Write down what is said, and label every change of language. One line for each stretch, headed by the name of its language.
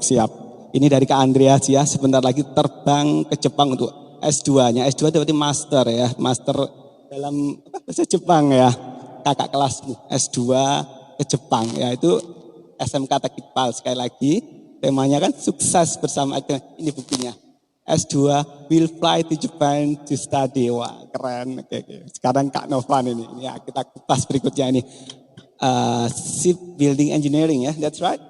Indonesian: siap. Ini dari Kak Andreas ya. Sebentar lagi terbang ke Jepang untuk S2-nya. S2 itu berarti master ya. Master dalam bahasa Jepang ya. Kakak kelasmu S2 ke Jepang ya. Itu SMK Teknik PAL sekali lagi. Temanya kan sukses bersama. Ini bukunya.
English: S2 will fly to Japan to study.
Indonesian: Wah, keren. Oke. Sekarang Kak Novan ini ya, kita kupas berikutnya ini.
English: Shipbuilding engineering ya, that's right?